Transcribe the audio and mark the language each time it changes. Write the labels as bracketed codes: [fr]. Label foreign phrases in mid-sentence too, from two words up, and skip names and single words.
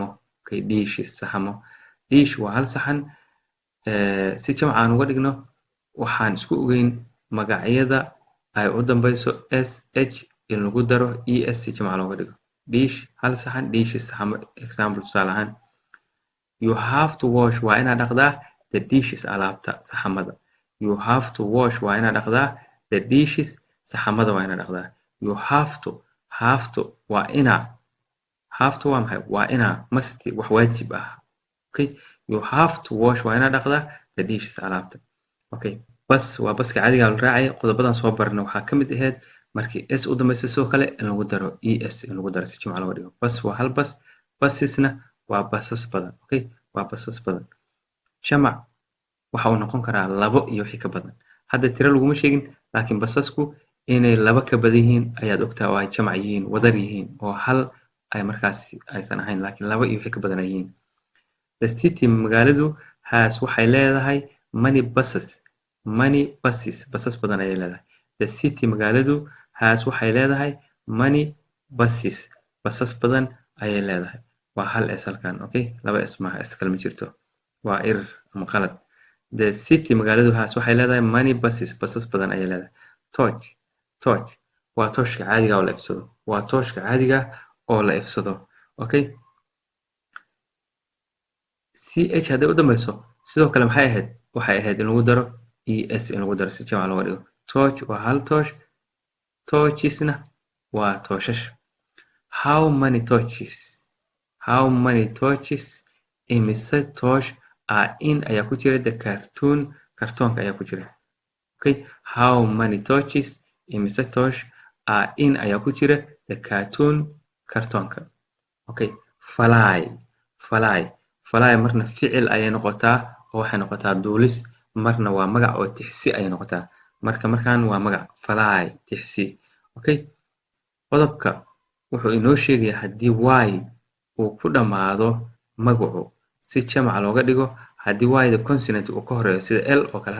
[so] Okay, dishes saxamo. Dish waa hal saxan. Si jamac aan uga dhigno waxaan isku ogeyn magacyada ay u dambayso sh in lagu daro es si jamac looga dhigo. Dish hal saxan, dishes saxamo. Example tusaale ahaan, [en] you have to wash [so] waa inaad dhaqdaa [en] the dishes [so] alaabta saxamada. [en] You have to wash [so] waa inaad dhaqdaa [en] the dishes [so] saxamada waa inaad dhaqdaa. [en] You have to [so] waa inaa. [en] Have to [so] waa maxay? Waa inaa must wax waajib ah. [en] Okay, you have to wash [so] waa inaad dhaqdaa [en] the dishes alaabta. [so] Okay, bas waa baska caadiga la raacay. Qodobadan soo barna waxaa ka mid ahayd markii s u dambayso sidoo kale in lagu daro es in lagu daro si jamac looga dhigo. Bas waa hal bas, basisna waa basas badan. Okay, waa basas badan. Jamac waxa uu noqon karaa labo iyo wixii ka badan. Hadda tiro laguma sheegin laakiin basasku inay laba ka badan yihiin ayaad ogtaa oo ay jamac yihiin, wadar yihiin oo hal ay markaas aysan ahayn laakiin laba iyo wixii ka badan ay yihiin. [en] The city [so] magaaladu waxay leedahay [en] many buses [so] basas badan ayay leedahay. [en] The city [so] magaaladu waxay leedahay [en] many buses [so] basas badan ayay leedahay. waa hal s halkan. Okay, laba s maaha, s kale ma jirto, waa erer ama qalad. [en] The city [so] magaaladu waxay leedahay [en] many buses [so] basas badan ayay leedahay. Torch waa tooshka caadiga oo la ifsado. Waa tooshka caadiga oo la ifsado. Okay, ch hadday u dambayso sidoo kale maxay ahayd in lagu daro es in lagu daro si jamac looga dhigo. Torch waa hal toosh, torchesna waa tooshash. [en] How many torches [so] imise toosh in ayaa ku jira the kartoonka ayaa ku jira. Okay, [en] how many torches [so] imise toosh in ayaa ku jira the kartoonka. Okay, fly marna ficil ayay noqotaa oo waxay noqotaa duulis, marna waa magac oo tixsi ayay noqotaa. markaan waa magac fly tixsi. Okay, qodobka wuxuu inoo sheegayaa haddii y uu ku dhammaado magacu si jamac looga dhigo haddii y-da consonant uu ka horeeyo sida l oo kale.